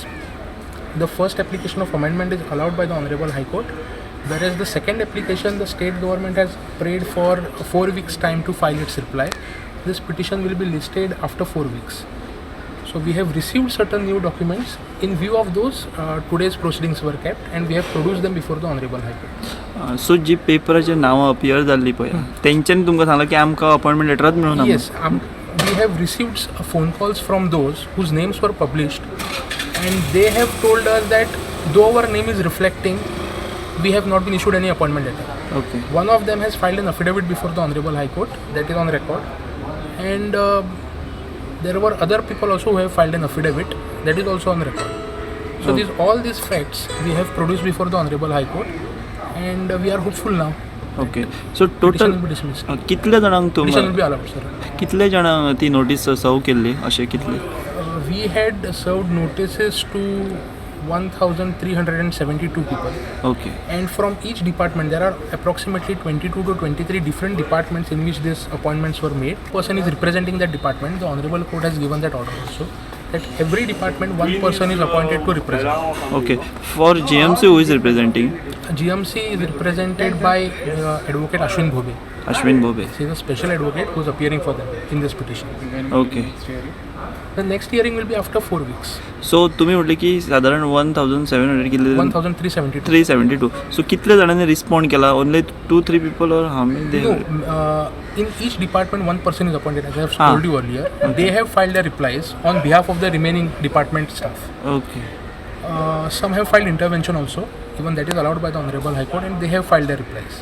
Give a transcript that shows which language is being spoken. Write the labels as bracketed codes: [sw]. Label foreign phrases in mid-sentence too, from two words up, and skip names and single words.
[en] The first application of amendment is allowed by the Honorable High Court, whereas the second application, the state government has prayed for 4 weeks time to file its reply. This petition will be listed after 4 weeks. So we have received certain new documents. In view of those, today's proceedings were kept, and we have produced them before the Honorable High Court. [kok] सो जी पेपराचेर नांवां अपीयर जाल्ली पळय तेंच्यांनी तुमकां सांगलां की आमकां [en] appointment letterच [kok] मेळूना. [en] Yes, we have received phone calls from those whose names were published, and they have told us that though our name is reflecting, we have not been issued any appointment letter. Okay. One of them has filed an affidavit before the Honorable High Court, that is on record, and there were other people also who have filed an affidavit, that is also on record. So all these facts we have produced before the Honorable High Court, and we are hopeful now. Okay. So total will be dismissed. [kok] कितले जाणांक [en] Petition will [kok] तुम [en] be allowed, sir. [kok] कितले जाणांक ती [en] notice serve [kok] केल्ली अशें कितले? [en] We had served notices to 1,372 people. Okay. And from each department, there are approximately 22 to 23 different departments in which these appointments were made. Person is representing that department. The Honorable Court has given that order also, that every department one person is appointed to represent. Okay. For GMC, who is representing? GMC is represented by Advocate Ashwin Bhobe. Ashwin Bhobe. He is a special advocate who is appearing for them in this petition. Okay. The next hearing will be after 4 weeks. [kok] सो तुम्ही म्हटले की साधारण 1,700 कितले 1,372. 372. सो कितले जाणांनी रिस्पॉन्ड केला? [en] ओनली 2-3 people or how many? No, in each department one person is appointed, as I have told you earlier. They have filed their replies on behalf of the remaining department staff. Okay. Some have filed intervention also, even that is allowed by the Honorable High Court, and they have filed their replies.